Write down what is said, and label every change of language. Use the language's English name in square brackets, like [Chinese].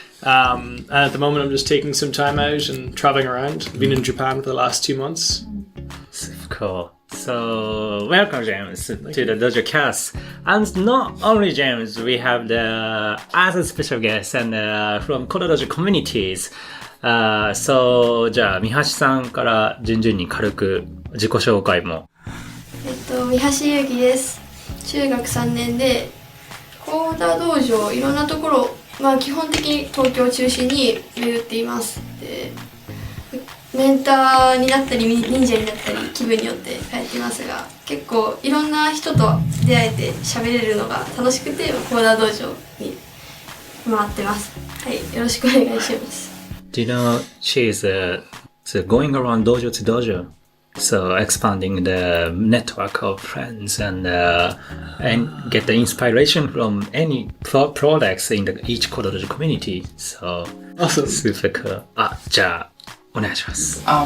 [English] And at the moment, I'm just taking some time out and traveling around. I've been in Japan for the last 2 months. Cool. So, welcome, James, to the DojoCast. And not only James, we have the other special guests and from CoderDojo communities. [Japanese] So, じゃあ、三橋さんから順々に軽く自己紹介も。三橋ゆうきです。中学3年で、コーダー道場、いろんなところ、基本的に東京を中心に巡っています。で、メンターになったり忍者になったり気分によって変えていますが、結構いろんな人と出会えて喋れるのが楽しくてコーダー道場に回ってます。はい、よろしくお願いします。 [English] Do you know she's going around dojo to dojo, so expanding the network of friends and get the inspiration from any products in each CoderDojo community. So Awesome. Super cool. [Japanese] じゃあお願いします。